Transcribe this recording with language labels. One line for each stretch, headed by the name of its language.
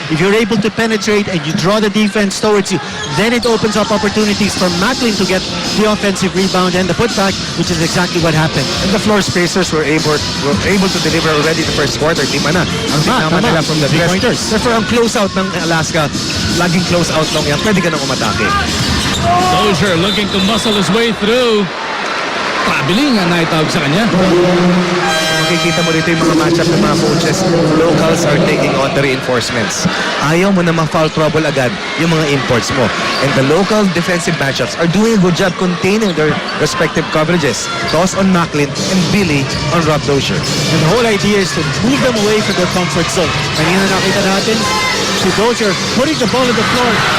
English: If you're able to penetrate and you draw the defense towards you, then it opens up opportunities for Macklin to get the offensive rebound and the putback, which is exactly what happened. And the floor spacers were able to deliver already the first quarter.
Filipino: Di man na. Ang tama nila
English: from the pointers.
Filipino: Therefore, ang closeout ng Alaska, laging closeout lang yan. Pwede ka nang umatake.
English: Dozier looking to muscle his way through.
Filipino: Traveling ang naitawag sa kanya. Makikita mo dito yung mga matchup ng mga coaches.
English: Locals are taking on the reinforcements.
Filipino: Ayaw mo na ma-foul trouble agad yung mga imports mo.
English: And the local defensive matchups are doing a good job containing their respective coverages. Toss on Macklin and Billy on Rob Dozier. And the whole idea is to move them away from their comfort zone.
Filipino: Kanina nakita natin si
English: Dozier putting the ball on the floor